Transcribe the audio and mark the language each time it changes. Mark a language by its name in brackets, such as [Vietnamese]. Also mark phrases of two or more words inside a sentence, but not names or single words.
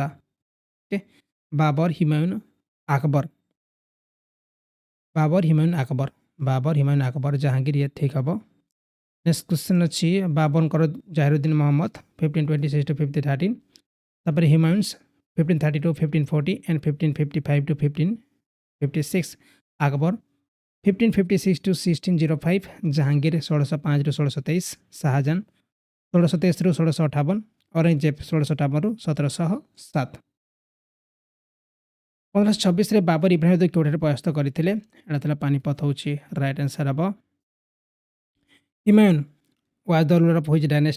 [Odia] ଓକେ, ବାବର, ହିମାୟୁନ, ଆକବର, ବାବର, ହିମାୟୁନ, ଆକବର, ବାବର, ହିମାୟୁନ, ଆକବର, ଜାହାଙ୍ଗୀର, ଇଏ ଠିକ୍ ହେବ। [English] next question [Odia] ଅଛି ବାବରଙ୍କର ଜାହିରୁଦ୍ଦିନ ମହମ୍ମଦ 1526 to 1513, ତାପରେ ହିମାୟୁନ୍ସ 1530 to 1540 and 1555 to 1556, ଆକବର 1556 to 1605, ଜାହାଙ୍ଗୀର 1605 ରୁ 1623, ଶାହାଜାହାନ 1623 ରୁ 1658, ଔରଙ୍ଗଜେବ 1658 ରୁ 1707। 1526ରେ ବାବର ଇବ୍ରାହିମ କେଉଁଠାରେ ପରାସ୍ତ କରିଥିଲେ? ଏଟା ଥିଲା ପାନିପତ, ହେଉଛି [English] right answer ହେବ। Humayun was the ruler of which dynasty?